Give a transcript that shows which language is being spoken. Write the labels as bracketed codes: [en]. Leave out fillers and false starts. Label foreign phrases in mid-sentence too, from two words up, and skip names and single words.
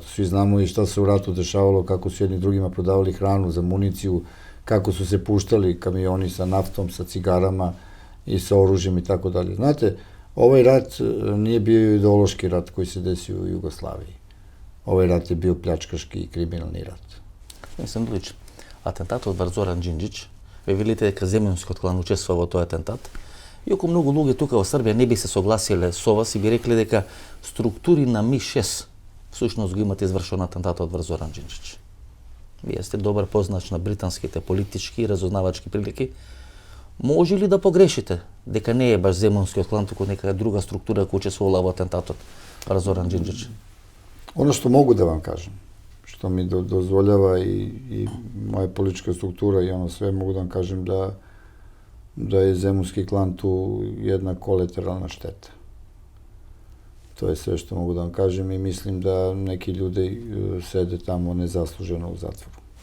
[sr] Svi znamo i šta se u ratu dešavalo, kako su jedni drugima prodavali hranu za municiju, kako su se puštali kamioni sa naftom, sa cigarama i sa oružjem i tako dalje. Znate, ovaj rat nije bio ideološki rat koji se desio u Jugoslaviji. Ovaj rat je bio pljačkaški i kriminalni rat. Mislim, Dulić, [mk] атентатот врз Зоран Џинџич, ве велите дека земјунскиот клан учествува во тој атентат. Иако многу луѓе тука во Србија не би се согласиле со вас и би рекле дека структури на МИ-6 всушност го имате извршено атентатот врз Зоран Џинџич. Вие сте добар познач на британските политички и разузнавачки прилики. Може ли да погрешите дека не е баш земјунскиот клан, туку нека друга структура која учествувала во атентатот врз Зоран Џинџич? [sr] Ono što mogu da vam kažem, što mi dozvoljava i moja politička struktura i ono sve, mogu da vam kažem da je zemunski klan tu jedna kolateralna šteta. To je sve što mogu da vam kažem i mislim da neki ljudi sede tamo nezasluženo u zatvoru.